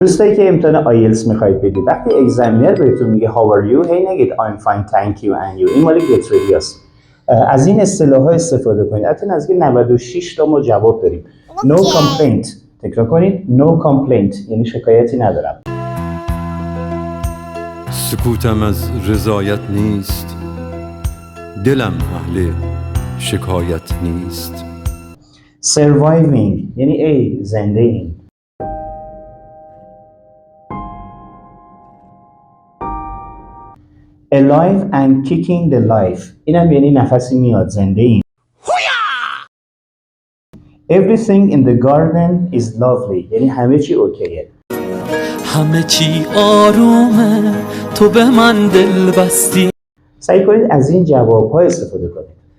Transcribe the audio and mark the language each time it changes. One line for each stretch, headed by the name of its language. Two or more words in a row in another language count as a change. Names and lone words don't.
Persian: دوستایی که امتحان آیلتس میخواید بدید، وقتی اگزمینر بهتون میگه
English: how are you،
Persian: هی نگید
English: I'm fine thank you and you.
Persian: این مال
English: get ready
Persian: است. از این اصطلاح ها استفاده کنید. البته نزدیک 96 تا ما جواب داریم.
English: No complaint.
Persian: تکرار کنید.
English: No complaint
Persian: یعنی شکایتی ندارم. سکوتم از رضایت نیست، دلم اهل شکایت نیست. Surviving یعنی زنده ایم.
English: Alive and kicking the life
Persian: اینم یعنی نفسی میاد، زنده ایم.
English: Everything in the garden is lovely
Persian: یعنی همه چی اوکیه. همه چی آرومه، تو به من دل بستی. سعی کنید از این جواب‌ها استفاده کنید.